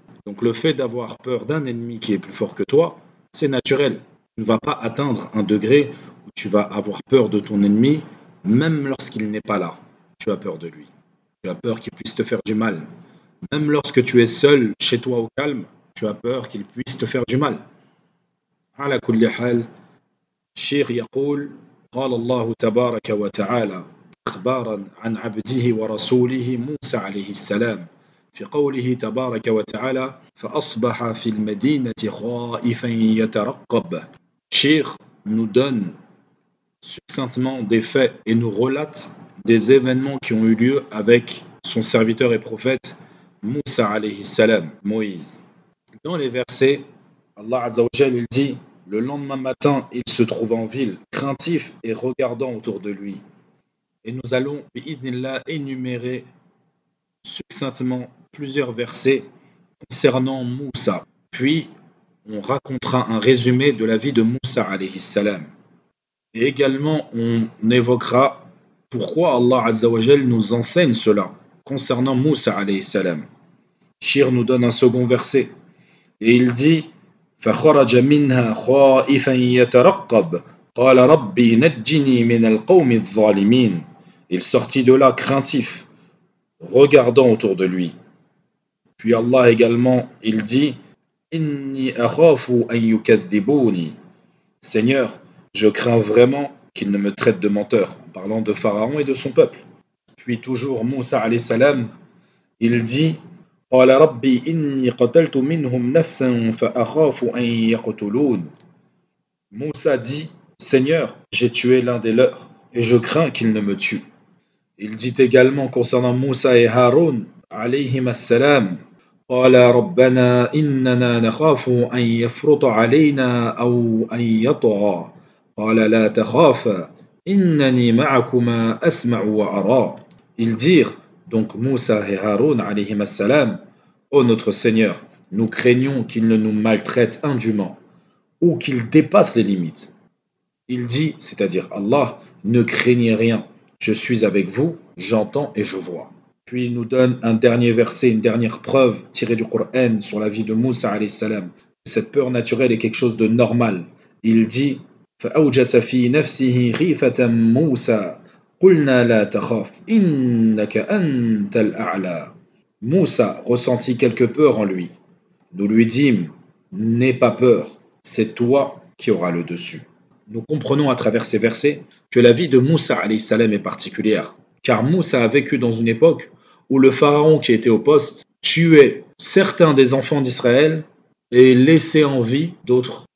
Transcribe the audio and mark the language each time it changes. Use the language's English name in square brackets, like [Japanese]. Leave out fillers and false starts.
[French] Donc le fait d'avoir peur d'un ennemi qui est plus fort que toi, c'est naturel. Tu ne vas pas atteindre un degré où tu vas avoir peur de ton ennemi, même lorsqu'il n'est pas là. Tu as peur de lui. Tu as peur qu'il puisse te faire du mal. Même lorsque tu es seul chez toi au calme, tu as peur qu'il puisse te faire du mal. [Arabic] على كل حال الشيخ يقول قال الله تبارك وتعالى إخبارا عن عبده ورسوله موسى عليه السلام في قوله تبارك وتعالى فأصبح في المدينة خائفا يترقب. [French] الشيخ nous donne succinctement des faits et nous relate des événements qui ont eu lieu avec son serviteur et prophète Moussa alayhi salam, Moïse. Dans les versets, Allah Azza wa Jal, il dit le lendemain matin, il se trouve en ville, craintif et regardant autour de lui. Et nous allons, bi'idnillah, énumérer succinctement plusieurs versets concernant Moussa. Puis, on racontera un résumé de la vie de Moussa alayhi salam. Et également, on évoquera pourquoi Allah Azza wa Jal nous enseigne cela concernant Moussa alayhi salam. Shir nous donne un second verset. Et il dit [Arabic] فخرج منها خائفا يترقب قال ربي نجني من القوم الظالمين. [French] Il sortit de là craintif, regardant autour de lui. Puis Allah également, il dit [Arabic] إني أخاف أن يكذبوني. [French] Seigneur, je crains vraiment qu'il ne me traite de menteur, en parlant de Pharaon et de son peuple. Puis toujours Moussa alayhi salam, il dit [Arabic] قال ربي إني قتلت منهم نفسا فأخاف أن يقتلون. [French] Moussa dit Seigneur, j'ai tué l'un des leurs et je crains qu'il ne me tue. Il dit également concernant Moussa et Haroun alayhim assalam [Arabic] قال ربنا إننا نخاف أن يفرط علينا أو أن يطغى قال لا تخافا إنني معكما أسمع وأرى. [French] Ils dirent donc Moussa et Haroun alayhim assalam, ô notre Seigneur, nous craignons qu'il ne nous maltraite indûment ou qu'il dépasse les limites. Il dit, c'est-à-dire Allah, ne craignez rien, je suis avec vous, j'entends et je vois. Puis il nous donne un dernier verset, une dernière preuve tirée du Coran sur la vie de Moussa alayhi salam. Cette peur naturelle est quelque chose de normal. Il dit [Arabic] فأوجس في نفسه خيفة موسى قلنا لا تخاف إنك أنت الأعلى. [French] Moussa ressentit quelque peur en lui. Nous lui dîmes, n'aie pas peur, c'est toi qui auras le dessus. Nous comprenons à travers ces versets que la vie de Moussa alayhi salam est particulière, car Moussa a vécu dans une époque où le pharaon qui était au poste tuait certains des enfants d'Israël et laissait en vie d'autres.